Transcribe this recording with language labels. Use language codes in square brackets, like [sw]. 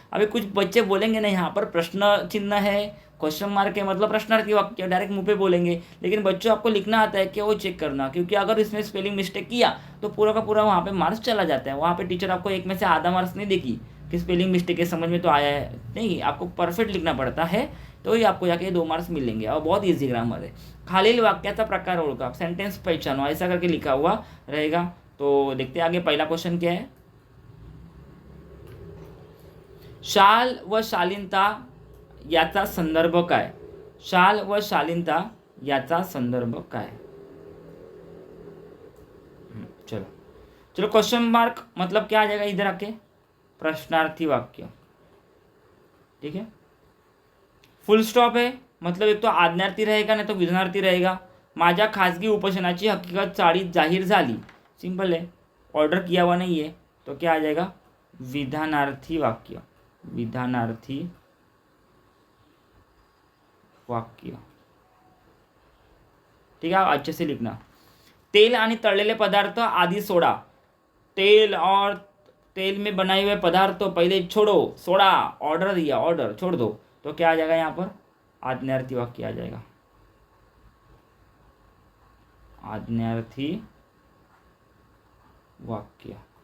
[hi] अभी कुछ बच्चे बोलेंगे ना, यहाँ पर प्रश्न चिन्ह है, क्वेश्चन मार्क है, मतलब प्रश्नार्थी वाक्य डायरेक्ट मुंह पे बोलेंगे, लेकिन बच्चों आपको लिखना आता है कि वो चेक करना, क्योंकि अगर इसमें स्पेलिंग मिस्टेक किया तो पूरा का पूरा वहाँ पे मार्क्स चला जाता है। वहाँ पे टीचर आपको 1 में से आधा मार्क्स नहीं देगी कि स्पेलिंग मिस्टेक है, समझ में तो आया है नहीं, आपको परफेक्ट लिखना पड़ता है, तो ही आपको जाके 2 मार्क्स मिलेंगे। और बहुत ईजी ग्रामर है। [mr] खालील वाक्याचा प्रकार ओळखा, [hi] सेंटेंस पहचानो, ऐसा करके लिखा हुआ रहेगा। तो देखते हैं आगे, पहला क्वेश्चन क्या है। [mr] शाल व शालीनता याचा संदर्भ काय? शाल व शालीनता याचा संदर्भ काय? [hi] चलो चलो, क्वेश्चन मार्क मतलब क्या आ जाएगा इधर आके? प्रश्नार्थी वाक्य। ठीक है, फुल स्टॉप है मतलब एक तो आज्ञार्थी रहेगा नहीं तो विधानार्थी रहेगा। [mr] माझ्या खाजगी उपोषणाची हकीकत चाळीत जाहीर झाली, [hi] सिंपल है, ऑर्डर किया हुआ नहीं है, तो क्या आ जाएगा? विधानार्थी वाक्य। विधानार्थी वाक्य। ठीक है, आप अच्छे से लिखना। [mr] तेल आणि तळलेले पदार्थ आदि सोडा। [hi] तेल और तेल में बनाए हुए पदार्थ तो पहले छोड़ो, सोडा, ऑर्डर दिया, ऑर्डर छोड़ दो, तो क्या आ जाएगा यहाँ पर? आज्ञार्थी वाक्य आ जाएगा, आज्ञार्थी वाक्य।